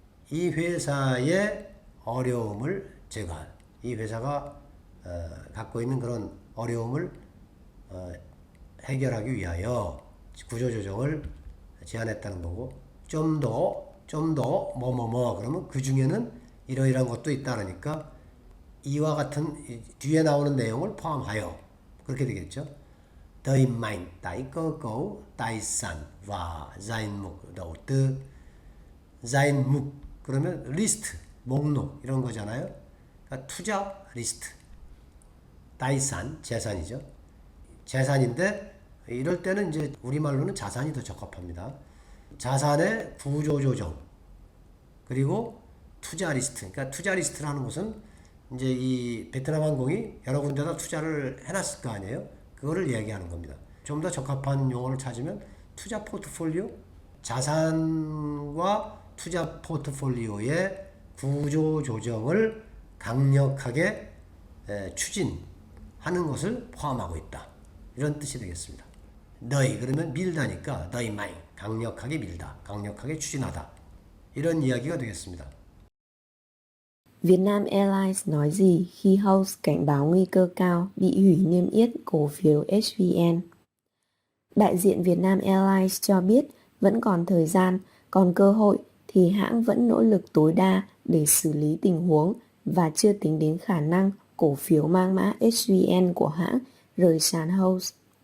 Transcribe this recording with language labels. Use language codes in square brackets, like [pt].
[ko] 이 회사의 어려움을 제거할 이 회사가 갖고 있는 그런 어려움을 해결하기 위하여 구조조정을 제안했다는 거고 좀 더 뭐뭐뭐 그러면 그 중에는 이러이러한 것도 있다 그러니까 이와 같은 뒤에 나오는 내용을 포함하여 그렇게 되겠죠. [vi] Đẩy mạnh tái cơ cấu tài sản và danh mục đầu tư. [ko] danh mục 그러면 리스트, 목록 이런 거잖아요. 그러니까 투자 리스트. 다이산, 재산이죠. 재산인데 이럴 때는 이제 우리말로는 자산이 더 적합합니다. 자산의 구조조정 그리고 투자 리스트. 그러니까 투자 리스트라는 것은 이제 이 베트남 항공이 여러 군데다 투자를 해놨을 거 아니에요. 그거를 얘기하는 겁니다. 좀 더 적합한 용어를 찾으면 투자 포트폴리오, 자산과 투자 포트폴리오의 구조 조정을 강력하게 추진하는 것을 포함하고 있다. 이런 뜻이 되겠습니다. 너희 그러면 밀다니까 너희 마이 강력하게 밀다, 강력하게 추진하다. 이런 이야기가 되겠습니다. [vi] Vietnam Airlines nói gì khi host cảnh báo nguy cơ cao bị hủy niêm yết cổ phiếu HVN? Đại diện Vietnam Airlines cho biết vẫn còn thời gian, còn cơ hội thì hãng vẫn nỗ lực tối đa để xử lý tình huống và chưa tính đến khả năng cổ phiếu mang mã HVN của hãng rời sàn host.